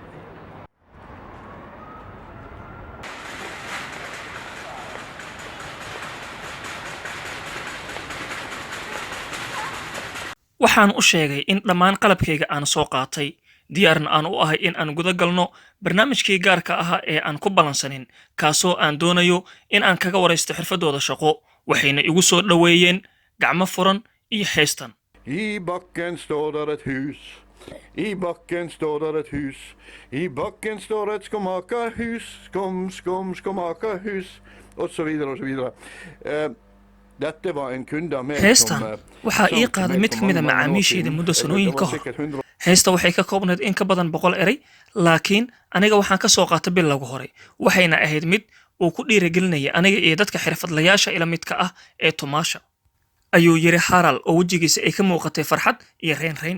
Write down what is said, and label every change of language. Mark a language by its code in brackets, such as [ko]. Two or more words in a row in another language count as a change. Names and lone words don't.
[so] waxaan u sheegay in dhammaan qalabkayga aan soo qaatay diyaarna aan u ahay in aan guda galno barnaamijkii gaarka ahaa ee aan ku balansanin kaasoo aan doonayo in aan kaga waraysto xirfadooda shaqo waxayna igu soo dhaweeyeen gacmo furan iyo heestan. [no] I backen står der et hus. I backen står der et hus. I backen står et skomakerhus. Skomakerhus. Og så videre og så videre. Dette var en kunde med [so] heestan waxaa ii qaaday mid ka mid ah macaamiisheeda muddo sanooyin ka hor. heesta waxay ka koobnayd in ka badan 100 eray, laakiin aniga waxaan ka soo qaatay bilowga hore waxayna ahayd mid uu ku dhiirigelinaya aniga iyo dadka xirfadlayaasha ila midka ah ee tumaasha. ayuu yiri Haral oo wajigiisa ay ka muuqatay farxad iyo reyn.